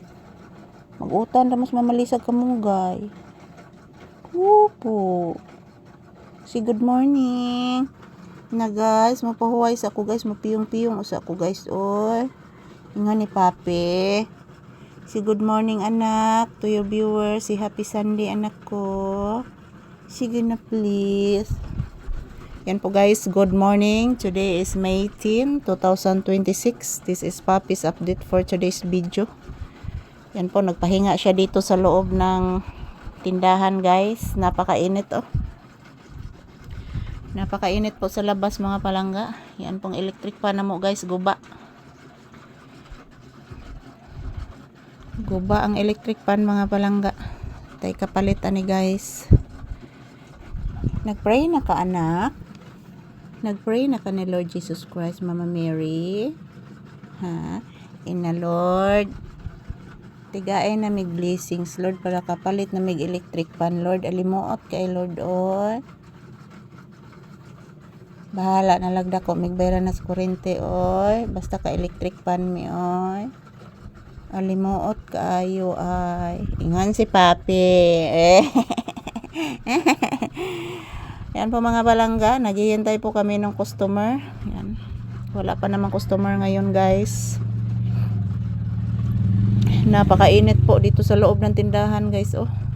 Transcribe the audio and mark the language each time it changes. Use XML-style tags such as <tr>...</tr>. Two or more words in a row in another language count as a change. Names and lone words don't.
<ceb>Mag-utan ra mas mamalisag ka munggay. Opo. Si</ceb> <en>good morning.</en> <ceb>Na guys, mapahuway sa ako guys, mapiyong-piyong sa ako guys oy. Ingon ni Papi. Si</ceb> <en>good morning</en> <ceb>anak</ceb> <en>to your viewers.</en> <ceb>Si</ceb> <en>happy Sunday</en> <ceb>anak ko. Sige na please.</ceb> <tl>Yan po guys,</tl> <en>good morning. Today is May 10, 2026. This is Papi's update for today's video.</en> <tl>Yan po, nagpahinga siya dito sa loob ng tindahan guys. Napakainit oh. Napakainit po sa labas mga palangga.</tl> <ceb>Yan pong</ceb> <en>electric pan</en> <ceb>na mo guys, guba. Guba ang</ceb> <en>electric pan</en> <ceb>mga palangga. Tay kapalitan ni guys. Nagpray na ka anak. Nagpray na ka ni Lord Jesus Christ, Mama Mary. Ha? Ina Lord. Tigaay na mig blessings, Lord, para kapalit na mig</ceb> <en>electric pan,</en> <ceb>Lord. Alimuot kay Lord, oy. Bahala na lagda ko, mig bayran na sa kurente, oy. Basta ka</ceb> <en>electric pan</en> <ceb>mi, oy. Alimuot kaayo, ay. Ingon si Papi.</ceb> <tl>Yan po mga balangga, naghihintay po kami ng customer. Yan. Wala pa namang customer ngayon guys. Napakainit po dito sa loob ng tindahan guys oh.</tl>